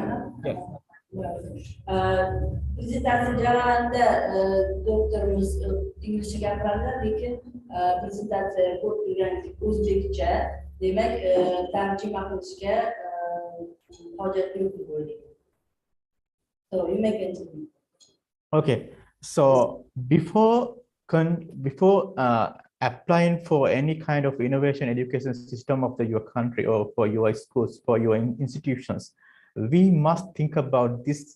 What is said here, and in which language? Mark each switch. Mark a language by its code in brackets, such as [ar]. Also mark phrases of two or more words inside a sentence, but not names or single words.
[uz] Prezentatsiya jarayonida doktorimiz inglizcha gapiradilar, lekin prezentatsiya ko'p qilgan o'zbekcha, demak tarjima qilishga hojat yo'q deb o'ylayman. [en] So you may continue. Okay, so before applying for any kind of innovation education system of your country or for your schools, for your institutions, we must think about this.